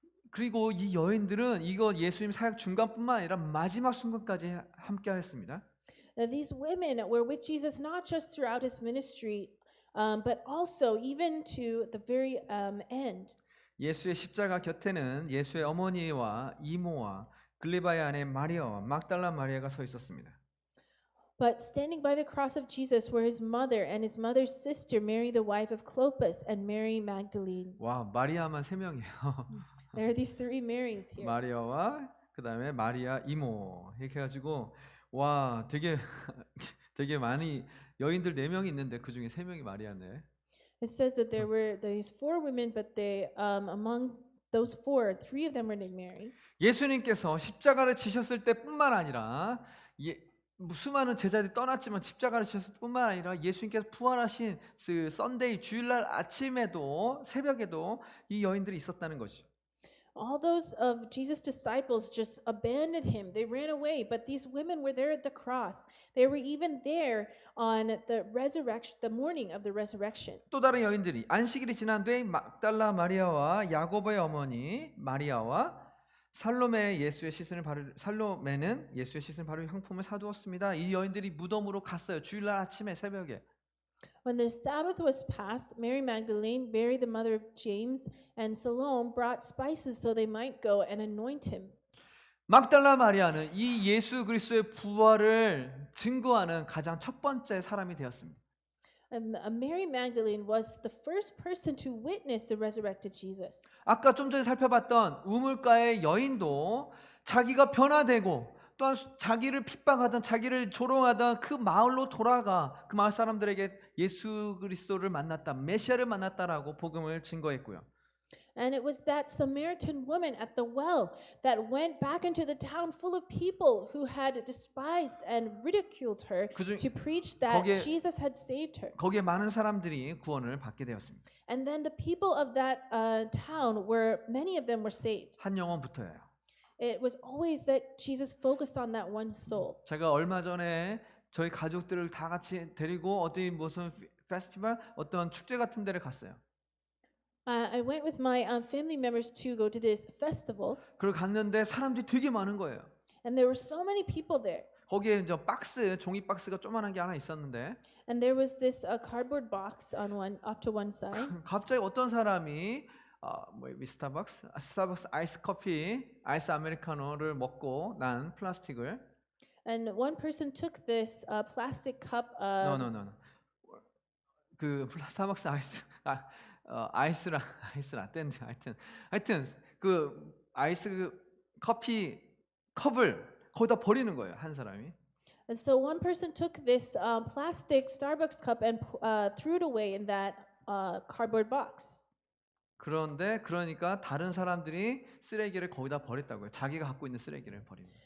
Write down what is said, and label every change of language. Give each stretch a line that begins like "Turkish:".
Korean: 그리고 이 여인들은 이거 예수님 사역 중간뿐만 아니라 마지막 순간까지 함께 하였습니다.
English: Now, these women were with Jesus not just throughout his ministry, but also even to the very end.
Korean: 예수의 십자가 곁에는 예수의 어머니와 이모와 글리바의 아내 마리아와 막달라 마리아가 서 있었습니다.
English: But standing by the cross of Jesus were his mother and his mother's sister, Mary, the wife of Clopas, and Mary Magdalene.
Korean: 와, 마리아만 3명이에요.
English: There are these three Marys here.
Korean: 마리아와 그다음에 마리아 이모 이렇게 해가지고 와 되게 되게 많이 여인들 4명이 있는데 그 중에 3명이 마리아네.
English: It says that there were these four women, but among those four, 3 of them were named Mary.
Korean: 예수님께서 십자가를 지셨을 때뿐만 아니라 수많은 제자들이 떠났지만 십자가를 지셨을 뿐만 아니라 예수님께서 부활하신 그 썬데이 주일날 아침에도 새벽에도 이 여인들이 있었다는 것이죠.
English: All those of Jesus' disciples just abandoned him. They ran away, but these women were there at the cross. They were even there on the resurrection, the morning of the resurrection.
Korean: 또 다른 여인들이 안식일이 지난 뒤에 막달라 마리아와 야고보의 어머니 마리아와 살로메는 예수의 씻은 바로 향품을 사두었습니다. 이 여인들이 무덤으로 갔어요. 주일날 아침에 새벽에.
English: When the Sabbath was passed, Mary Magdalene, Mary the mother of James, and Salome brought spices so they might go and anoint him.
Korean: 막달라 마리아는 이 예수 그리스도의 부활을 증거하는 가장 첫 번째 사람이 되었습니다.
English: Mary Magdalene was the first person to witness the resurrected Jesus.
Korean: 아까 좀 전에 살펴봤던 우물가의 여인도 자기가 변화되고 또한 자기를 핍박하던 자기를 조롱하던 그 마을로 돌아가 그 마을 사람들에게 예수 그리스도를 만났다, 메시아를 만났다라고 복음을 증거했고요.
English: And it was that Samaritan woman at the well that went back into the town full of people who had despised and ridiculed her to preach that Jesus had saved her.
Korean: 거기에 많은 사람들이 구원을 받게 되었습니다.
English: And then the people of that town many of them were saved.
Korean: 한 영혼부터예요.
English: It was always that Jesus focused on that one soul.
Korean: 제가 얼마 전에 저희 가족들을 다 같이 데리고 무슨 페스티벌, 어떤 축제 같은 데를 갔어요.
English: I went with my family members to go to this festival.
Korean: 그걸 갔는데 사람들이 되게 많은 거예요.
English: And there were so many people there.
Korean: 거기에 이제 종이 박스가 조그만한 게 하나 있었는데
English: And there was this cardboard box off to one side.
Korean: 갑자기 어떤 사람이 스타벅스 아이스 커피, 아이스 아메리카노를 먹고 난 플라스틱을
English: And one person took this plastic cup. No.
Korean: 그 스타벅스 아이스 라떼인데 하여튼 그 아이스 커피 컵을 거기다 버리는 거예요, 한 사람이.
English: And so one person took this plastic Starbucks cup and threw it away in that cardboard box.
Korean: 그러니까 다른 사람들이 쓰레기를 거기다 버렸다고요. 자기가 갖고 있는 쓰레기를 버리는.